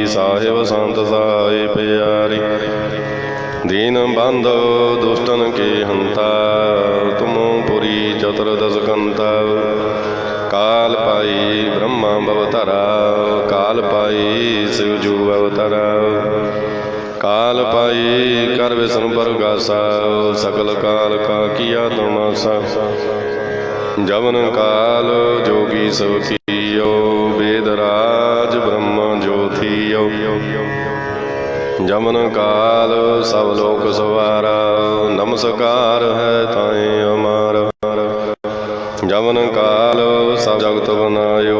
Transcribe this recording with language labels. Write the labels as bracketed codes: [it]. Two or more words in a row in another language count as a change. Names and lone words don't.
[bra] ਸਾਹਿਬ ਸੰਤ ਸਹਾਇ ਪਿਆਰੀ। ਦੀਨ ਬੰਧ ਦੁਸ਼ਟਨ ਕੇ ਹੰਤਾ। ਤੁਮੋ ਪੁਰੀ ਚਤੁਰਦਸ ਕੰਤਾ। ਕਾਲ ਪਾਈ ਬ੍ਰਹਮਾ ਭਵਤਰਾ। ਕਾਲ ਪਾਈ ਸਿਵ ਜੂ ਅਵਤਰਾ। काल पाई कर विष्णु परगासा सकल काल का किया तमाशा जवन काल जोगी सब कियो वेदराज ब्रह्म ज्योतियो जमन काल सब लोक सवारा नमस्कार है ताए हमारा जमन काल सब जगत बनायो